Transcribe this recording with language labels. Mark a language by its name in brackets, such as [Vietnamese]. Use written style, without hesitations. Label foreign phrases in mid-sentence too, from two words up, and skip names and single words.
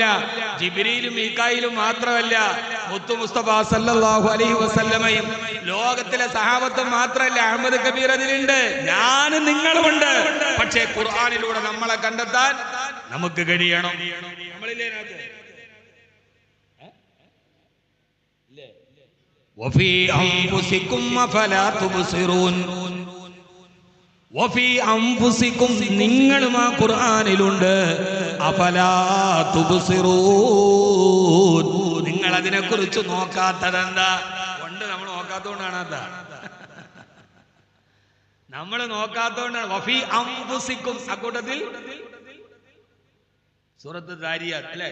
[Malayalam] ജിബ്രീലും മീകായിലും മാത്രമല്ല, മുത്തു മുസ്തഫ [Arabic] صلى الله عليه وسلم [Malayalam] ലോകത്തിലെ സഹാബത്തും മാത്രമല്ല, അഹ്മദ് കബീർ അതിലുണ്ട്, ഞാനും നിങ്ങളുമുണ്ട്. പക്ഷേ ഖുർആനിലൂടെ നമ്മളെ കണ്ടെത്താൻ നമുക്ക് കഴിയണം. നമ്മളില്ലേ? [Arabic] وفي أنفسكم أفلا تبصرون. وفي أنفسكم [Malayalam] നിങ്ങളും ആ ഖുർആനിലുണ്ട്. [Arabic] أفلا تبصرون. [Malayalam] നിങ്ങൾ അതിനെ കുറിച്ച് നോക്കാത്തതെന്താ? കൊണ്ട് നമ്മൾ നോക്കാത്തതുകൊണ്ടാണ്. അതാ നമ്മൾ നോക്കാത്തതുകൊണ്ടാണ്. [Arabic] وفي أنفسكم [Malayalam] അക്കൂട്ടത്തിൽ സൂറത്ത് ദാരിയാത്ത് അല്ലേ?